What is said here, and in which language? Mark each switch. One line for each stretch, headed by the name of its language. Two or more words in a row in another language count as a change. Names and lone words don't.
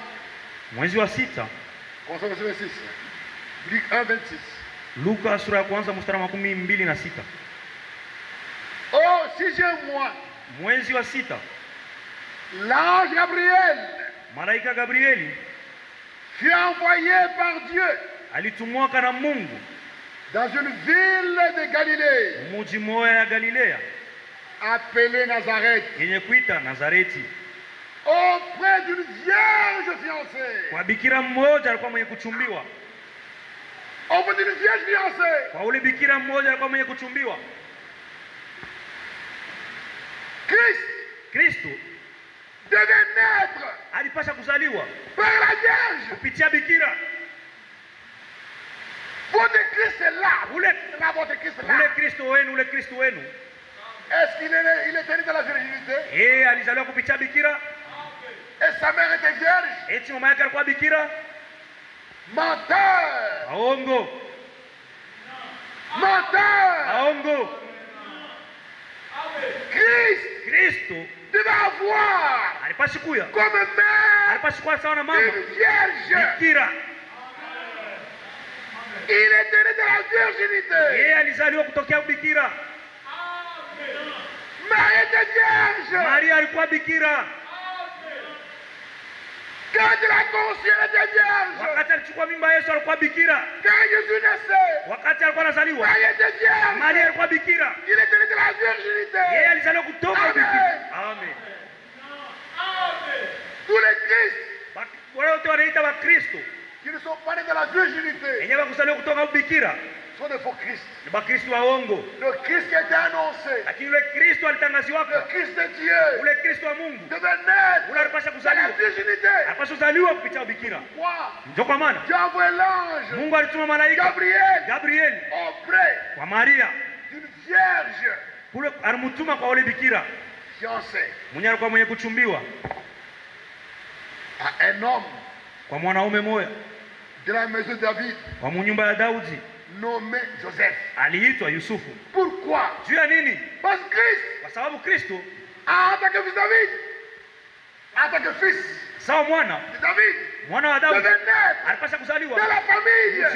Swahili: Mwezi wa sita,
French: commençons verset 26. Luc 1, 26.
Swahili: Luka sura ya kwanza mstari wa 26.
French: Au 6e mois,
Swahili: Mwezi wa sita,
French: l'ange Gabriel
Swahili: malaika Gabrieli
French: fut envoyé par Dieu
Swahili: alitumwaka na Mungu
French: dans une ville de Galilée
Swahili: muji moya ya Galilea
French: appelée Nazareth,
Swahili: yenye kuita Nazareti,
French: auprès d'une vierge fiancée.
Swahili: kwa bikira mmoja alikuwa mwenye kuchumbiwa.
French: Auprès d'une vierge fiancée.
Swahili: Kwa ule bikira mmoja alikuwa mwenye kuchumbiwa.
French: Christ
Swahili: Kristo
French: devait naître
Swahili: alipasha kuzaliwa
French: par la vierge.
Swahili: kupitia bikira.
French: Votre Christ est là. Là, votre Christ est là.
Swahili: Ule Kristo wenu, ule Kristo wenu.
French: Est-ce qu'il est né de la virginité?
Swahili: Alizaliwa kupitia bikira.
French: Et sa mère était vierge?
Swahili: Eti mama yake alikuwa bikira?
French: Menteur!
Swahili: Aongo.
French: Menteur!
Swahili: Aongo. Kristo
French: devait avoir
Swahili: alipaswa kuya
French: comme mère
Swahili: alipaswa kuwa sawa na mama
French: une vierge.
Swahili: bikira.
French: Il est né de la virginité.
Swahili: Alizaliwa kutokea bikira.
French: Marie était vierge.
Swahili: Maria alikuwa bikira.
French: Quand il a conçu, elle était vierge.
Swahili: Wakati alichukua mimba Yesu alikuwa bikira.
French: Quand Jésus naissait,
Swahili: Wakati alikuwa anazaliwa
French: Marie était vierge.
Swahili: Maria alikuwa bikira.
French: Il est né de la virginité.
Swahili: Alizaliwa kutoka Amen. bikira. Amen.
French: Tous les Christ
Swahili: Wale wote wanaita wa Kristo
French: qui ne sont pas nés de la virginité
Swahili: wenyewe kuzaliwa kutoka bikira
French: sont des faux Christ.
Swahili: ni Bakristo waongo.
French: Le Christ qui a été annoncé,
Swahili: Lakini ule Kristo
French: le
Swahili: alitangaziwaka,
French: Christ de Dieu,
Swahili: ule Kristo wa Mungu
French: devait naître
Swahili: ule alipasha
French: de la
Swahili: kuzaliwa,
French: virginité.
Swahili: alipasha kuzaliwa kupitia bikira.
French: Pourquoi?
Swahili: Ndio kwa maana
French: Dieu a envoyé l'ange
Swahili: Mungu alituma malaika Gabriel
French: auprès
Swahili: kwa Maria,
French: d'une vierge
Swahili: kule alimtuma kwa ule bikira
French: fiancée
Swahili: mwenye alikuwa mwenye kuchumbiwa
French: à un homme
Swahili: kwa mwanaume moya
French: de la maison de David
Swahili: wa nyumba ya Daudi
French: nommé Joseph.
Swahili: aliitwa Yusufu.
French: Pourquoi?
Swahili: Juu ya nini?
French: Parce que Christ,
Swahili: Kwa sababu Kristo
French: en tant que fils de David, en tant que fils
Swahili: sawa mwana
French: de David,
Swahili: mwana wa Daudi
French: devait naître
Swahili: alipasha
French: de
Swahili: kuzaliwa
French: la famille de